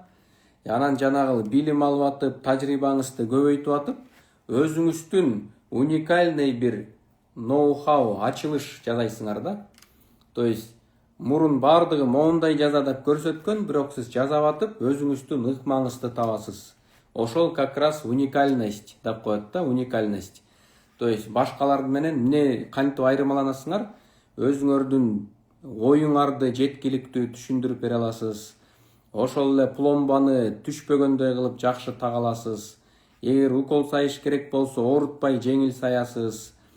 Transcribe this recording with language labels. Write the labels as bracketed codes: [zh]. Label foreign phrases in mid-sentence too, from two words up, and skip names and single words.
[ky] Анан жанагы билим алып атып, тажрыйбаңызды көбөйтүп атып, өзүңүздүн уникальный бир ноу-хау, ачылыш жасайсыңар да. [ru] То есть [ky] мурун бардыгы моундай жаза деп көрсөткөн, бирок сиз жазап атып, өзүңүздүн ыкмаңызды табасыз. Ошол [ru] как раз уникальность [ky] деп коет да, уникальность. [ru] То есть [ky] башкалар менен эмне кантип айырмаланасыңар, өзүңөрдүн оюңарды жеткиликтүү түшүндүрүп бере аласыз. Ошол эле пломбаны түшпөгөндөй кылып жакшы тага аласыз. Эгер укол сайыш керек болсо, оорутпай жеңил саясыз.